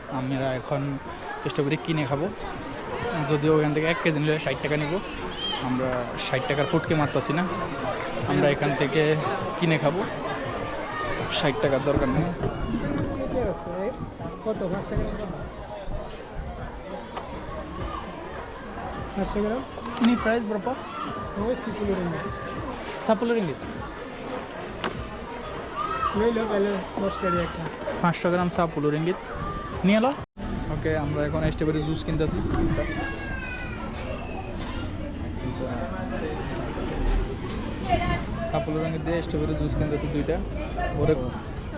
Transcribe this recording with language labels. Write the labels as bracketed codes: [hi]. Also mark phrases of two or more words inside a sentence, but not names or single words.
[bn] আমরা এখন স্ট্রবেরি কিনে খাবো, যদিও ওখান থেকে 1 কেজি নিলে 60 টাকা নিব। আমরা 60 টাকার ফুটকে মারতেছি না, আমরা এখান থেকে কিনে খাবো, 60 টাকার দরকার নেই। কত 500 গ্রাম? 500 গ্রাম? [ms] Ini price berapa? [bn] ওই 10 ringgit. 10 ringgit. লইলো তাহলে 10 টাকা একটা। 500 গ্রাম 10 ringgit. নিয়ে এলো। ওকে, আমরা এখন স্ট্রবেরি জুস কিনতেছি। 10 ringgit দিয়ে স্ট্রবেরি জুস কিনতেছি 2টা। ওরে